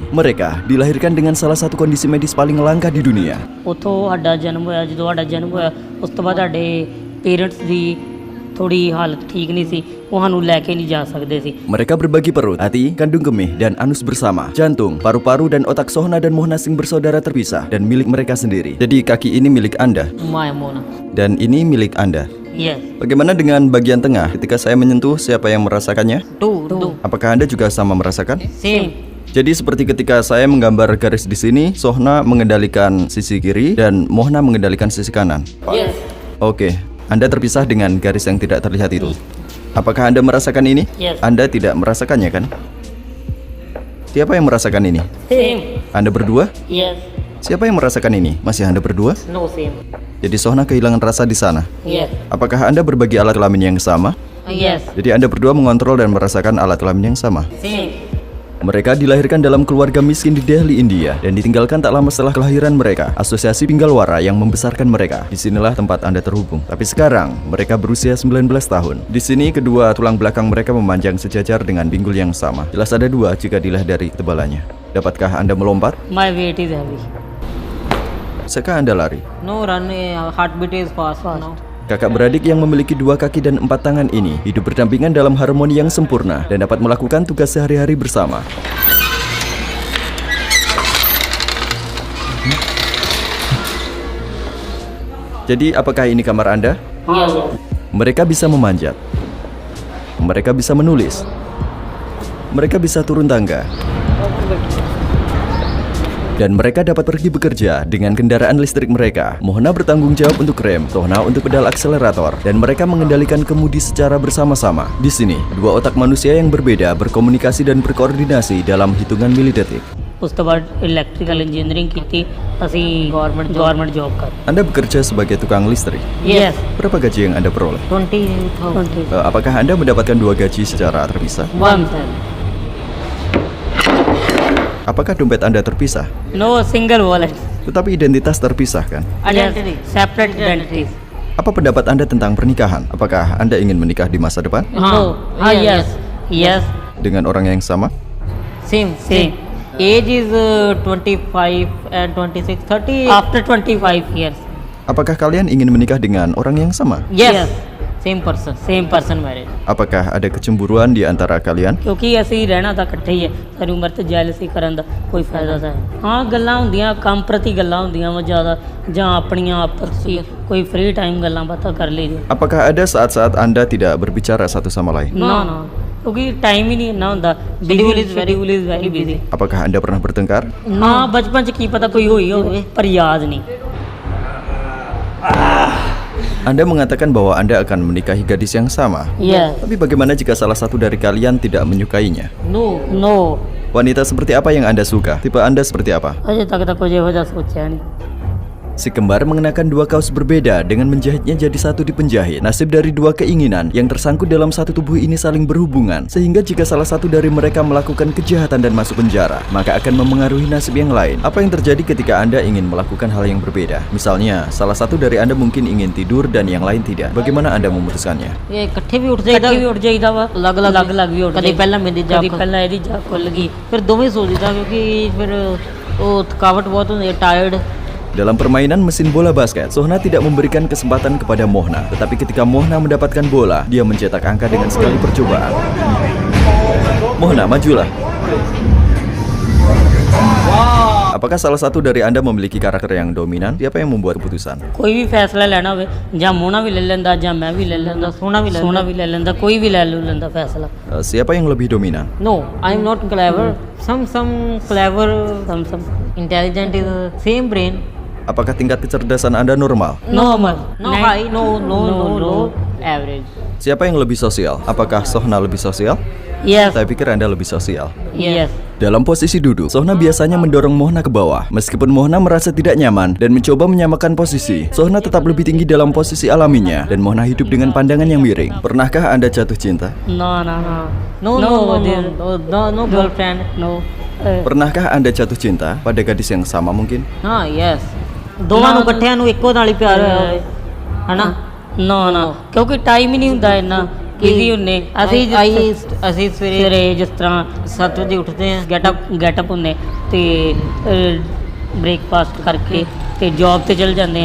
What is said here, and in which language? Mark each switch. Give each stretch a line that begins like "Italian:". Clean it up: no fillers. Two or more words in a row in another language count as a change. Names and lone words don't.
Indonesian: Mereka dilahirkan dengan salah satu kondisi medis paling langka di dunia.
Punjabi: ਉੱਥੋਂ ਸਾਡਾ ਜਨਮ ਹੋਇਆ ਜਦੋਂ ਸਾਡਾ ਜਨਮ ਹੋਇਆ ਉਸ ਤੋਂ ਬਾਅਦ ਸਾਡੇ ਪੇਰੈਂਟਸ ਦੀ ਥੋੜੀ ਹਾਲਤ ਠੀਕ ਨਹੀਂ ਸੀ ਉਹ ਸਾਨੂੰ ਲੈ ਕੇ ਨਹੀਂ ਜਾ ਸਕਦੇ ਸੀ
Indonesian: Mereka berbagi perut, hati, kandung kemih, dan anus bersama. Jantung, paru-paru, dan otak Sohna dan Muhnasing bersaudara terpisah dan milik mereka sendiri. Jadi kaki ini milik Anda
Punjabi: ਮਾਇਆ ਮੋਨਾ
Indonesian: dan ini milik Anda.
English: ਯੈਸ
Indonesian: Bagaimana dengan bagian tengah? Ketika saya menyentuh, siapa yang merasakannya?
English: ਟੂ
Indonesian: Apakah Anda juga sama merasakan?
English: ਸੇਮ
Indonesian: Jadi seperti ketika saya menggambar garis di sini, Sohna mengendalikan sisi kiri dan Mohna mengendalikan sisi kanan.
English: ਯੈਸ
Indonesian: Oke, Anda terpisah dengan garis yang tidak terlihat itu. Apakah Anda merasakan ini?
English: Yes.
Indonesian: Anda tidak merasakannya kan? Siapa yang merasakan ini?
English: ਸੇਮ
Indonesian: Anda berdua?
English: ਯੈਸ
Indonesian: Siapa yang merasakan ini? Masih Anda berdua?
English: no same
Indonesian: Jadi Sohna kehilangan rasa di sana.
English: ਯੈਸ
Indonesian: Apakah Anda berbagi alat kelamin yang sama?
English: ਯੈਸ
Indonesian: Jadi Anda berdua mengontrol dan merasakan alat kelamin yang sama.
English: ਸੇਮ
Indonesian: Mereka dilahirkan dalam keluarga miskin di Delhi, India, dan ditinggalkan tak lama setelah kelahiran mereka. Asosiasi Pinggalwara yang membesarkan mereka. Disinilah tempat Anda terhubung. Tapi sekarang mereka berusia 19 tahun. Di sini kedua tulang belakang mereka memanjang sejajar dengan pinggul yang sama. Jelas ada dua jika dilihat dari ketebalannya. Dapatkah Anda melompat?
English: ਮਾਈ weight is heavy
Indonesian: Bisakah Anda lari?
English: no run heartbeat is fast now
Indonesian: Kakak beradik yang memiliki 2 kaki dan 4 tangan ini hidup berdampingan dalam harmoni yang sempurna dan dapat melakukan tugas sehari-hari bersama. Jadi apakah ini kamar Anda?
English: yes
Indonesian: Mereka bisa memanjat. Mereka bisa menulis. Mereka bisa turun tangga. Dan mereka dapat pergi bekerja dengan kendaraan listrik mereka. Mohna bertanggung jawab untuk rem, Sohna untuk pedal akselerator, dan mereka mengendalikan kemudi secara bersama-sama. Di sini, dua otak manusia yang berbeda berkomunikasi dan berkoordinasi dalam hitungan milidetik.
Punjabi: ਉਸ ਤੋਂ ਬਾਅਦ
English: electrical engineering
Punjabi: ਕੀਤੀ ਅਸੀਂ
English: government job
Punjabi: ਕਰ
Indonesian: Anda bekerja sebagai tukang listrik.
English: ਯੈਸ
Indonesian: Berapa gaji yang Anda peroleh? 20 Apakah Anda mendapatkan 2 gaji secara terpisah?
English: one
Indonesian: Apakah dompet Anda terpisah?
English: no single wallet
Indonesian: Tetapi identitas terpisah kan?
English: identity separate identities
Indonesian: Apa pendapat Anda tentang pernikahan? Apakah Anda ingin menikah di masa depan?
English: yes
Indonesian: Dengan orang yang sama?
English: same age is 25 and 26 30 after 25 years
Indonesian: Apakah kalian ingin menikah dengan orang yang sama?
English: yes same person marriage
Indonesian: Apakah ada kecemburuan di antara kalian?
Punjabi: ਕਿਉਂਕਿ ਅਸੀਂ ਰਹਿਣਾ ਤਾਂ ਇਕੱਠੇ ਹੀ ਹੈ ਸਾਰੀ ਉਮਰ ਤੇ ਜੈਲਸੀ ਕਰਨ ਦਾ ਕੋਈ ਫਾਇਦਾ ਤਾਂ ਹੈ ਹਾਂ ਗੱਲਾਂ ਹੁੰਦੀਆਂ ਕੰਮ ਪ੍ਰਤੀ ਗੱਲਾਂ ਹੁੰਦੀਆਂ ਵਾ ਜ਼ਿਆਦਾ ਜਾਂ ਆਪਣੀਆਂ ਆਪਸੀ ਕੋਈ
English: free time
Punjabi: ਗੱਲਾਂ ਬਾਤਾਂ ਕਰ ਲਈਦੀ
Indonesian: Apakah ada saat-saat Anda tidak berbicara satu sama lain?
Punjabi: ਨਾ ਕਿਉਂਕਿ ਟਾਈਮ ਹੀ ਨਹੀਂ ਇੰਨਾ ਹੁੰਦਾ
English: schedule is very busy
Indonesian: Apakah Anda pernah bertengkar?
Punjabi: ਹਾਂ ਬਚਪਨ ਚ ਕੀ ਪਤਾ ਕੋਈ ਹੋਈ ਹੋਵੇ ਪਰ ਯਾਦ ਨਹੀਂ
Indonesian: Anda mengatakan bahwa Anda akan menikahi gadis yang sama.
English: yes
Indonesian: Tapi bagaimana jika salah satu dari kalian tidak menyukainya?
English: no
Indonesian: Wanita seperti apa yang Anda suka? Tipe Anda seperti apa?
Punjabi: ਅਜੇ ਤੱਕ ਤਾਂ ਕੁਝ ਇਹੋ ਜਿਹਾ ਸੋਚਿਆ ਨਹੀਂ
Indonesian: Si kembar mengenakan 2 kaos berbeda dengan menjahitnya jadi satu di penjahit. Nasib dari 2 keinginan yang tersangkut dalam satu tubuh ini saling berhubungan, sehingga jika salah satu dari mereka melakukan kejahatan dan masuk penjara, maka akan memengaruhi nasib yang lain. Apa yang terjadi ketika Anda ingin melakukan hal yang berbeda? Misalnya, salah satu dari Anda mungkin ingin tidur dan yang lain tidak. Bagaimana Anda memutuskannya?
Punjabi: ਇਹ ਇਕੱਠੇ ਵੀ ਉੱਠ ਜਾਈਦਾ ਵਾ ਅਲੱਗ ਵੀ ਉੱਠ ਕਦੀ ਪਹਿਲਾਂ ਮੇਰੀ ਜਾਗ ਕਦੀ ਪਹਿਲਾਂ ਇਹਦੀ ਜਾਗ ਖੁੱਲ ਗਈ ਫਿਰ ਦੋਵੇਂ ਸੋ ਜਾਈਦਾ ਕਿਉਂਕਿ ਫਿਰ ਉਹ ਥਕਾਵਟ ਬਹੁਤ ਹੁੰਦੀ ਹੈ ਟਾਇਰਡ
Indonesian: Dalam permainan mesin bola basket, Sohna tidak memberikan kesempatan kepada Mohna. Tetapi ketika Mohna mendapatkan bola, dia mencetak angka dengan sekali percobaan. Mohna, majulah. Apakah salah satu dari Anda memiliki karakter yang dominan? Siapa yang membuat keputusan?
Punjabi: ਕੋਈ ਵੀ ਫੈਸਲਾ ਲੈਣਾ ਹੋਵੇ ਜਾਂ ਮੋਨਾ ਵੀ ਲੈ ਲੈਂਦਾ ਜਾਂ ਮੈਂ ਵੀ ਲੈ ਲੈਂਦਾ ਸੋਨਾ ਵੀ ਲੈ ਲੈਂਦਾ ਕੋਈ ਵੀ ਲੈ ਲੈਂਦਾ ਫੈਸਲਾ
Indonesian: Siapa yang lebih dominan?
English: no I am not clever some clever some intelligent is same brain
Indonesian: Apakah tingkat kecerdasan Anda normal?
English: normal no high no average
Indonesian: Siapa yang lebih sosial? Apakah Sohna lebih sosial?
English: yes
Indonesian: Saya pikir Anda lebih sosial.
English: yes
Indonesian: Dalam posisi duduk, Sohna biasanya mendorong Mohna ke bawah. Meskipun Mohna merasa tidak nyaman dan mencoba menyamakan posisi, Sohna tetap lebih tinggi dalam posisi alaminya dan Mohna hidup dengan pandangan yang miring. Pernahkah Anda jatuh cinta?
English: no girlfriend no
Indonesian: Pernahkah Anda jatuh cinta pada gadis yang sama mungkin?
Punjabi: ਹਾਂ yes ਦੋਵਾਂ ਨੂੰ ਇਕੱਠਿਆਂ ਨੂੰ ਇੱਕੋ ਨਾਲ ਹੀ ਪਿਆਰ ਹੋਇਆ ਹੋਵੇ ਹਨਾ ਨਾ ਕਿਉਂਕਿ ਟਾਈਮ ਹੀ ਨਹੀਂ ਹੁੰਦਾ ਇੰਨਾ ਬਿਜ਼ੀ ਹੁੰਨੇ ਅਸੀਂ ਅਸੀਂ ਸਵੇਰੇ ਸਵੇਰੇ ਜਿਸ ਤਰ੍ਹਾਂ 7 ਵਜੇ ਉੱਠਦੇ ਹਾਂ। ਗੈਟਅਪ ਹੁੰਨੇ ਤੇ ਬ੍ਰੇਕਫਾਸਟ ਕਰਕੇ ਤੇ ਜੌਬ ਤੇ ਚਲ ਜਾਂਦੇ ਆ।